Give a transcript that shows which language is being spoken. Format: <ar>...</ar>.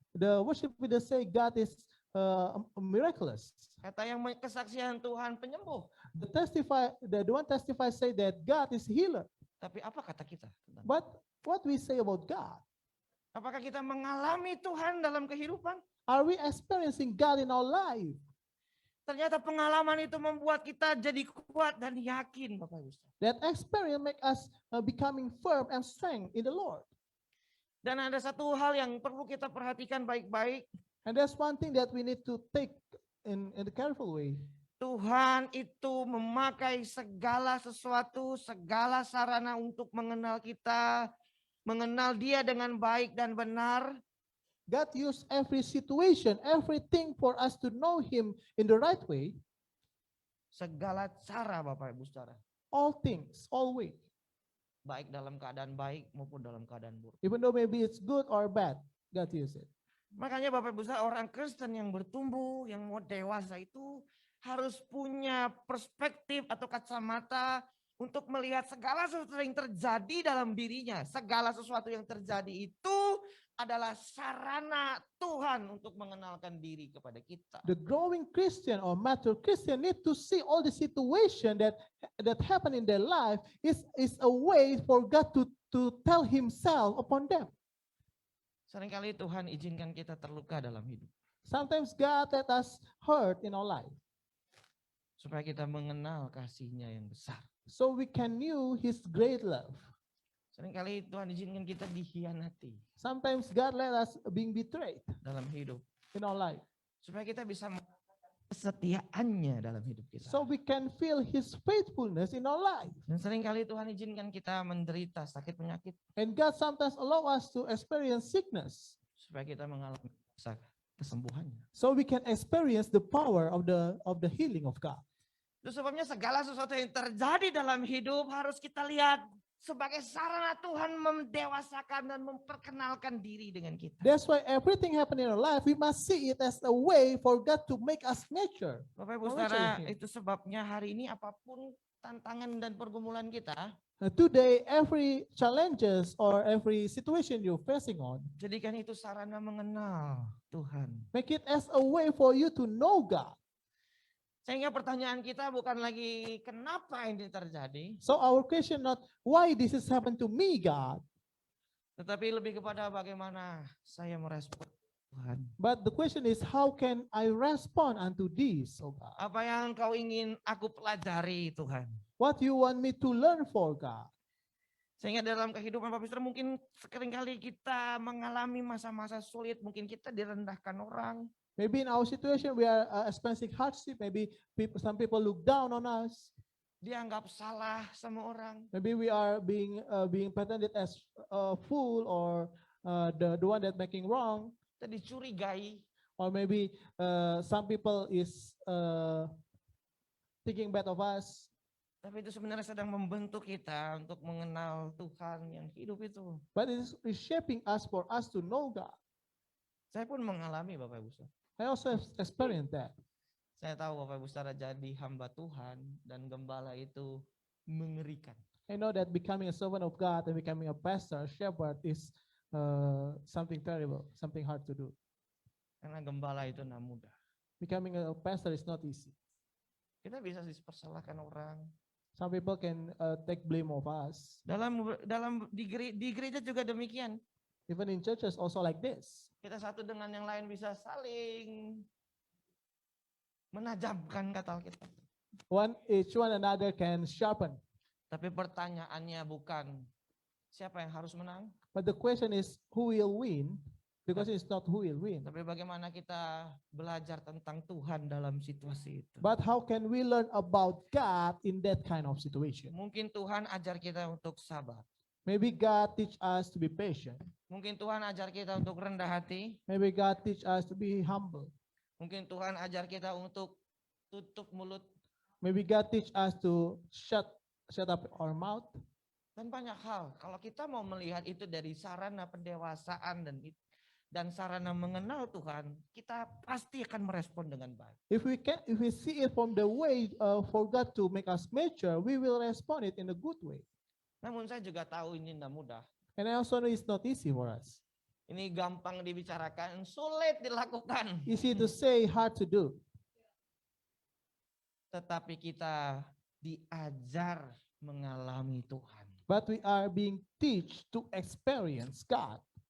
<en>The worship leader say God is miraculous.</en> <id>Kata yang kesaksian Tuhan penyembuh.</id> <en>The one testify say that God is healer.</en> <id>Tapi apa kata kita?</id> <en>But what we say about God?</en> <id>Apakah kita mengalami Tuhan dalam kehidupan?</id> <en>Are we experiencing God in our life?</en> <id>Ternyata pengalaman itu membuat kita jadi kuat dan yakin, Bapak Ibu.</id> <en>That experience make us becoming firm and strong in the Lord.</en> <id>Dan ada satu hal yang perlu kita perhatikan baik-baik.</id> <en>And that's one thing that we need to take in a careful way.</en> <id>Tuhan itu memakai segala sesuatu, segala sarana untuk mengenal kita, mengenal Dia dengan baik dan benar.</id> <en>God used every situation, everything for us to know Him in the right way.</en> <id>Segala cara, Bapak Ibu Saudara.</id> <en>All things, all way.</en> <id>Baik dalam keadaan baik maupun dalam keadaan buruk.</id> <en>Even though maybe it's good or bad, God used it.</en> <id>Makanya Bapak Ibu Saudara, orang Kristen yang bertumbuh, yang mau dewasa itu harus punya perspektif atau kacamata untuk melihat segala sesuatu yang terjadi dalam dirinya. Segala sesuatu yang terjadi itu adalah sarana Tuhan untuk mengenalkan diri kepada kita.</id> <en>The growing Christian or mature Christian need to see all the situation that happen in their life is a way for God to tell Himself upon them.</en> <id>Seringkali Tuhan izinkan kita terluka dalam hidup.</id> <en>Sometimes God let us hurt in our life,</en> <id>supaya kita mengenal kasih-Nya yang besar.</id> <en>so we can know His great love.</en> <id>Seringkali Tuhan izinkan kita dihianati</id> <en>Sometimes God let us being betrayed</en> <id>dalam hidup,</id> <en>in our life,</en> <id>supaya kita bisa merasakan kesetiaannya dalam hidup kita.</id> <en>so we can feel His faithfulness in our life.</en> <id>Dan seringkali Tuhan izinkan kita menderita sakit penyakit,</id> <en>And God sometimes allow us to experience sickness,</en> <id>supaya kita mengalami kesembuhannya.</id> <en>so we can experience the power of the healing of God.</en> <id>Itu sebabnya segala sesuatu yang terjadi dalam hidup harus kita lihat sebagai sarana Tuhan mendewasakan dan memperkenalkan diri dengan kita.</id> <en>That's why everything happen in our life, we must see it as a way for God to make us mature.</en> <id>Bapak Ibu Saudara, itu sebabnya hari ini apapun tantangan dan pergumulan kita,</id> <en>Today, every challenges or every situation you're facing on,</en> <id>jadikan itu sarana mengenal Tuhan.</id> <en>make it as a way for you to know God.</en> <id>Sehingga pertanyaan kita bukan lagi kenapa ini terjadi,</id> <en>So our question not why this has happened to me, God,</en> <id>tetapi lebih kepada bagaimana saya merespon Tuhan.</id> <en>but the question is how can I respond unto this, oh God?</en> <id>Apa yang kau ingin aku pelajari Tuhan?</id> <en>What you want me to learn for, God?</en> <id>Sehingga dalam kehidupan Bapak Saudara mungkin seringkali kita mengalami masa-masa sulit, mungkin kita direndahkan orang.</id> <en>Maybe in our situation we are experiencing hardship. Maybe some people look down on us.</en> <id>Dianggap salah sama orang.</id> <en>Maybe we are being pretended as a fool or the one that making wrong.</en> <id>Kita dicurigai.</id> <en>Or maybe some people is thinking bad of us.</en> <id>Tapi itu sebenarnya sedang membentuk kita untuk mengenal Tuhan yang hidup itu.</id> <en>But it is shaping us for us to know God.</en> <id>Saya pun mengalami Bapak Ibu Saudara.</id> <en>I also have experienced that.</en> <id>Saya tahu Bapak Ibu Saudara jadi hamba Tuhan dan gembala itu mengerikan.</id> <en>I know that becoming a servant of God and becoming a pastor, a shepherd is something terrible, something hard to do.</en> <id>Karena gembala itu tidak mudah.</id> <en>Becoming a pastor is not easy.</en> <id>Kita bisa dipersalahkan orang.</id> <en>Some people can take blame of us.</en> <id>Di gereja juga demikian.</id> <en>Even in churches also like this.</en> <id>Kita satu dengan yang lain bisa saling menajamkan kata kita.</id> <en>Each one another can sharpen.</en> <id>Tapi pertanyaannya bukan siapa yang harus menang,</id> <en>But the question is who will win? The question is not who will win.</en> <id>tapi bagaimana kita belajar tentang Tuhan dalam situasi itu.</id> <en>But how can we learn about God in that kind of situation?</en> <id>Mungkin Tuhan ajar kita untuk sabar.</id> <en>Maybe God teach us to be patient.</en> <id>Mungkin Tuhan ajar kita untuk rendah hati.</id> <en>Maybe God teach us to be humble.</en> <id>Mungkin Tuhan ajar kita untuk tutup mulut.</id> <en>Maybe God teach us to shut up our mouth.</en> <id>Dan banyak hal. Kalau kita mau melihat itu dari sarana pendewasaan dan sarana mengenal Tuhan, kita pasti akan merespon dengan baik.</id> <en>If we see it from the way for God to make us mature, we will respond it in a good way.</en> <id>Namun saya juga tahu ini tidak mudah.</id> <en>And I also know it's not easy for us.</en> <id>Ini gampang dibicarakan, sulit dilakukan.</id> <en>Easy to say, hard to do.</en> <id>Tetapi kita diajar mengalami Tuhan.</id> <en>But we are being taught to experience God.</en>